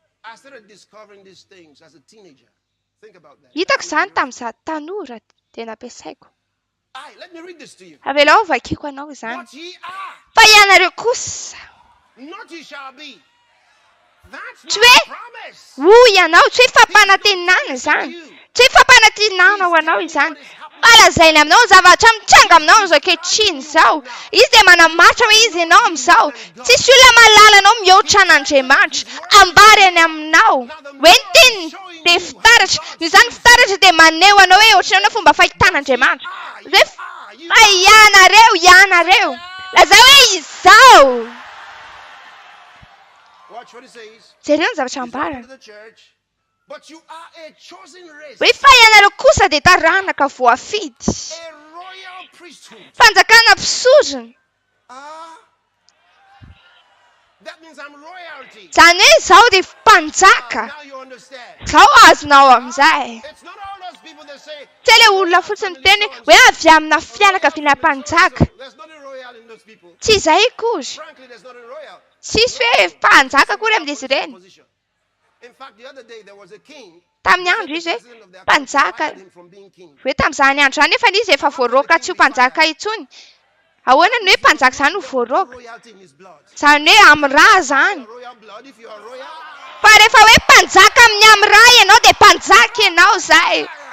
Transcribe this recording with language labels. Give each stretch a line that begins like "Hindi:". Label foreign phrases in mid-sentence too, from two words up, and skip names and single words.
English: I started discovering these things as a teenager. Think about that.
Malagasy: Hitako zany tamin'izaho tanora tena ampiasaiko.
English: Aye, let me read this to you.
Malagasy: Avelao vakiako anao izany.
English: What ye are,
Malagasy: Fa ianareo kosa.
English: not ye shall be. That's
Malagasy: Tsy
English: my
Malagasy: hoe
English: promise.
Malagasy: ho ianao, tsy hoe fampanantenana izany. Tsy hoe fampanantenana ho anao izany. Malazainy aminao zavatra mitsanga aminao izao ankehitriny izao. Izy dia manamaritra hoe izy ianao amin'izao. Tsisy olona mahalala anao mihoatra an'Andriamanitra. Ambary any aminao. Hoe ny teniny dia fitaratra. Noho izany fitaratra dia maneho anao hoe ohatran'ny hoe fomba fahitan'Andriamanitra. Izay fa ianareo. Lazao hoe izao.
English: Watch what it says.
Malagasy: Jereo ny zavatra ambarana.
English: To the church, but you are a chosen race,
Malagasy: Hoe fa ianareo kosa dia taranaka voafidy.
English: a royal priesthood.
Malagasy: Fanjakana mpisorona.
English: That means I'm royalty.
Malagasy: Izany hoe izao dia mpanjaka.
English: Now you understand.
Malagasy: Izao azonao amin'izay.
English: It's not all those people that say
Malagasy: Tsy ilay olona fotsiny miteny hoe avy amina fianakaviana mpanjaka.
English: there's nothing royal in those people.
Malagasy: Tsy izay kory.
English: Frankly, there's nothing royal.
Malagasy: Tsisy hoe mpanjaka kory amin'izy ireny.
English: In fact, the other day there was a king.
Malagasy: Tamin'ny andro izy hoe mpanjaka. Hoe tamin'izany andro izany nefa izy efa voaroaka tsy ho mpanjaka intsony. Ahoana ny hoe mpanjaka izany ho voaroaka? Izany hoe amin'ny rà izany. Fa rehefa hoe mpanjaka amin'ny rà ianao dia mpanjaka ianao izay.